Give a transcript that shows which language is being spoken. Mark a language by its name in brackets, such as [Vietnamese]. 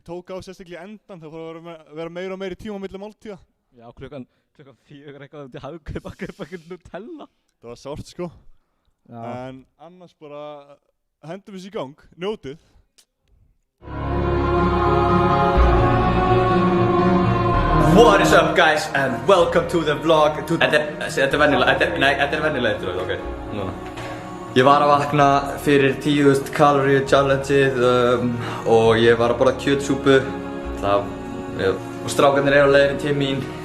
[Icelandic] Tók á sérstaklega í endan, það fór að vera meira og meiri tíma á milli máltíða. Já, klukkan 4 eitthvað út í Hagkaup að kaupa eitthvað Nutella. Það var sárt, sko. Já. En annars bara hendum við sér í gang, njótið. [English] What is up guys and welcome to the vlog. [Icelandic] Þetta er venjulega, ok, núna. Ég var að vakna fyrir 10.000 calorie challengeið og ég var að borða kjötsúpu. Og strákarnir eru á leiðinni til mín.